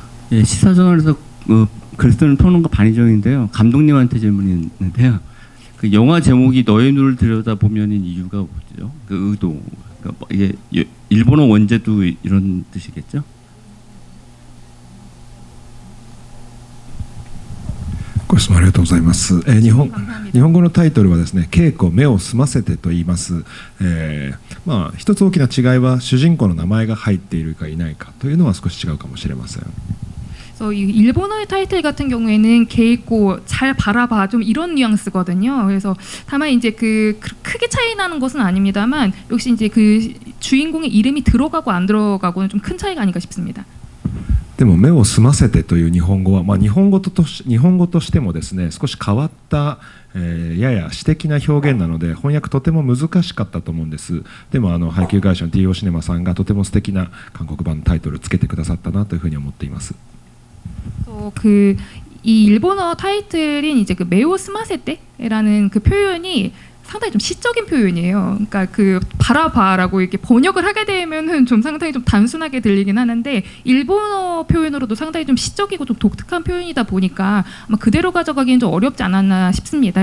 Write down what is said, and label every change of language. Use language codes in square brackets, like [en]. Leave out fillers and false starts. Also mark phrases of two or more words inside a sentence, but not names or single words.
[ko] 예, 시사저널에서 글 쓰는 평론가 반희정인데요. 감독님한테 질문이 있는데요. 그 영화 제목이 너의 눈을 들여다보면인 이유가 뭐죠? 그 의도. 그러니까 뭐 이게 일본어 원제도 이런 뜻이겠죠? [ja] ご質問ありがとうございます。日本語のタイトルはですね、稽古目を澄ませてと言います。まあ一つ大きな違いは主人公の名前が入っているかいないかというのは少し違うかもしれません。 [ko] 이 일본어의 타이틀 같은 경우에는 개있고 잘 바라봐 좀 이런 뉘앙스거든요. 그래서 다만 이제 그 크게 차이 나는 것은 아닙니다만 역시 이제 그 주인공의 이름이 들어가고 안 들어가고는 좀 큰 차이가 아닌가 싶습니다. [ja] でも目を澄ませてという日本語は、日本語としてもですね、少し変わった、やや詩的な表現なので翻訳とても難しかったと思うんです。でも配給会社の TO シネマさんがとても素敵な韓国版のタイトルをつけてくださったなというふうに思っています。 [ko] 이 일본어 타이틀인 이제 그 메오 스마세테라는 그 표현이 상당히 좀 시적인 표현이에요. 그러니까 그 바라봐라고 이렇게 번역을 하게 되면은 좀 상당히 좀 단순하게 들리긴 하는데 일본어 표현으로도 상당히 좀 시적이고 좀 독특한 표현이다 보니까 아마 그대로 가져가기엔 좀 어렵지 않았나 싶습니다.